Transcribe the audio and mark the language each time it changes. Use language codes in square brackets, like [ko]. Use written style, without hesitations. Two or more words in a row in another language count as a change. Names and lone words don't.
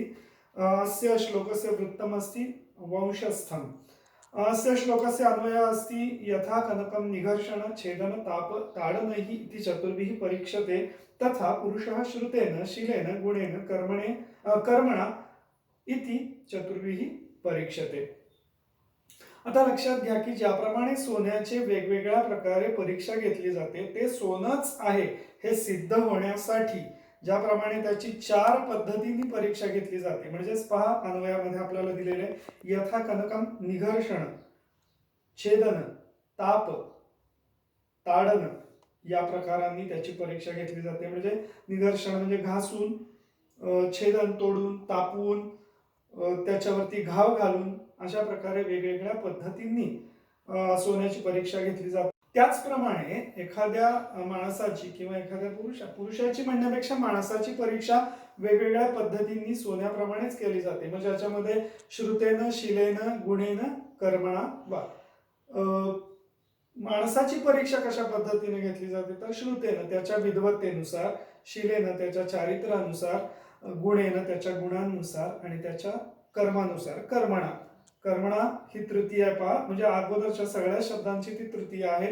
[sa] अस्य श्लोकस्य वृत्तमस्ति वंशस्थम्। अस्य श्लोकस्य अन्वयः अस्ति यथा कनकं निघर्षण छेदन ताप ताडनैः इति चतुर्भिः परीक्षते तथा पुरुषः श्रुतेन शीलेन गुणेन कर्मणा इति चतुर्भिः परीक्षते। [mr] आता लक्षात घ्या की ज्याप्रमाणे सोन्याचे वेगवेगळ्या प्रकारे परीक्षा घेतली जाते ते सोनंच आहे हे सिद्ध होण्यासाठी ज्याप्रमाणे त्याची 4 पद्धतींनी परीक्षा घेतली जाते। म्हणजेच पहा अन्वयामध्ये आपल्याला दिलेले [sa] यथा कनकम निघर्षण, छेदन, [mr] ताप, ताडन या प्रकारांनी त्याची परीक्षा घेतली जाते। म्हणजे निघर्षण म्हणजे घासून, छेदन तोडून, तापवून, त्याच्यावरती घाव घालून अशा प्रकारे वेगवेगळ्या पद्धतींनी सोन्याची परीक्षा घेतली जाते। त्याचप्रमाणे एखाद्या माणसाची किंवा एखाद्या पुरुषाची म्हणण्यापेक्षा माणसाची परीक्षा वेगवेगळ्या पद्धतींनी सोन्याप्रमाणेच केली जाते। म्हणजे याच्यामध्ये [sa] श्रुतेन शीलेन गुणेन कर्मणा वा। [mr] माणसाची परीक्षा कशा पद्धतीने घेतली जाते तर श्रुतेन त्याच्या विद्वत्तेनुसार, शीलेन त्याच्या चारित्र्यानुसार, गुणेन त्याच्या गुणांनुसार आणि त्याच्या कर्मानुसार। कर्मणा ही तृतीय आहे पहा। म्हणजे अगोदरच्या सगळ्या शब्दांची ती तृतीय आहे।